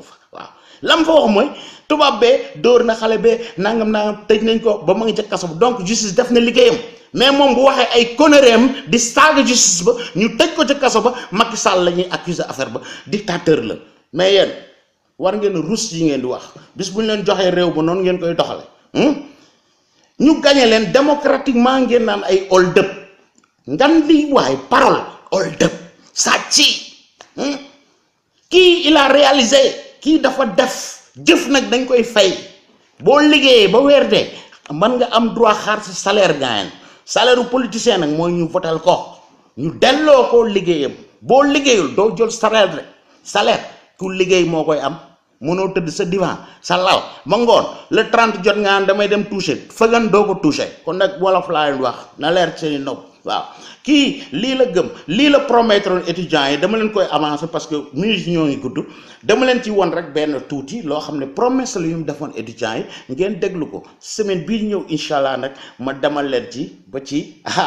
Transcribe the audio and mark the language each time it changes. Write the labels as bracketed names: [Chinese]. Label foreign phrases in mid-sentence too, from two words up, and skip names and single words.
[Wolof] fa waaw lam fa wax mooy tubaab bee dóor na xale bee nangam tëj nañ ko ba ma ngi ca kaso ba [French] donc justice [Wolof] def na liggéeyam mais moom bu waxee ay conneries di saaga justice ba ñu tëj ko ca kaso ba Macky Sall la ñuy accuser affaire ba dictateur la mais yéen war ngeen rus yi ngeen di wax bis bu ñu leen joxee réew ba noonu ngeen koy doxale ñu gagné leen démocratiquement ngeen naan ay [English] hold up [Wolof] ngan di waay parole [English] hold up [Wolof] sàcci kii [French] il a réalisé [Wolof] kii dafa def jëf nag dañ koy fay boo liggéeyee ba weer de man nga am droit xaar sa salaire gaayen salaire u politicien nag mooy ñu votel ko ñu delloo ko liggéeyam boo liggéeyul doo jël salaire ku liggéey moo koy am mënoo tëdd sa divan sa lal ba ngoon le 30 jot nga damay dem toucher fëggan doo ko toucher kon nag wolof laa leen wax na leer seeni nopp waaw kii lii la gëm lii la promettre étudiants yi dama leen koy avancer [French] parce que [Wolof] minutes ñoo ngi gudd dama leen ci won rek benn tuuti loo xam ne promesse la yu mu defoon étudiants yi ngeen déglu ko semaine bii ñëw [Arabic] إن شاء الله [Wolof] nag ma demal leen ci ba ci